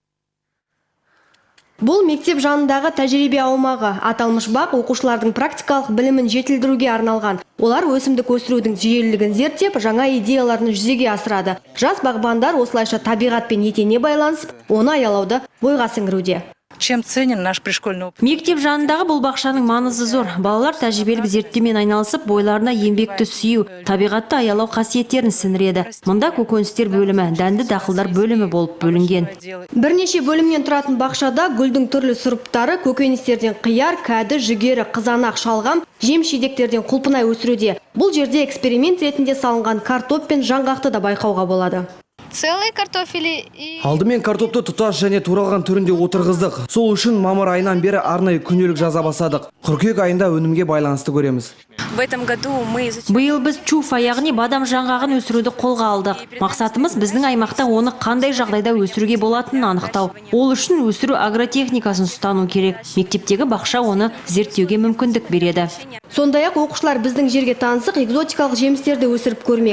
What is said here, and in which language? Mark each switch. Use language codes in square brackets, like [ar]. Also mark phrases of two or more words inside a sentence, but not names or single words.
[kk] Бұл мектеп жанындағы тәжірибе аумағы. Аталмыш бақ оқушылардың практикалық білімін жетілдіруге арналған. Олар өсімдік өсірудің жүйелілігін зерттеп, жаңа идеяларын жүзеге асырады. Жас бағбандар осылайша табиғатпен етене байланысып, оны аялауды бойға сіңіруде. [ru] Чем ценен наш пришкольный опыт? [kk] Мектеп жанындағы бұл бақшаның маңызы зор. Балалар тәжірибелік зерттеумен айналысып, бойларына еңбекті сүю, табиғатты аялау қасиеттерін сіңіреді. Мұнда көкөністер бөлімі, дәнді дақылдар бөлімі болып бөлінген. Бірнеше бөлімнен тұратын бақшада гүлдің түрлі сұрыптары көкөністерден қияр, кәді, жүгері, қызанақ, шалғам, жем-шидектерден құлпынай өсіруде. Бұл жерде эксперимент ретінде салынған картоп пен жаңғақты да байқауға болады. [ru] Целый картофели и... [kk] Алдымен картопты тұтас және туралған түрінде отырғыздық. Сол үшін мамыр айынан бері арнайы күнделік жаза бастадық. Қыркүйек айында өнімге байланысты көреміз. [ru] В этом году мы [kk] Биыл біз чуфа, яғни бадам жаңғағын өсіруді қолға алдық. Мақсатымыз біздің аймақта оны қандай жағдайда өсіруге болатынын анықтау. Ол үшін өсіру агротехникасын ұстану керек. Мектептегі бақша оны зерттеуге мүмкіндік береді. Сондай-ақ оқушылар біздің жерге танысық экзотикалық жемістерді өсіріп көрмек.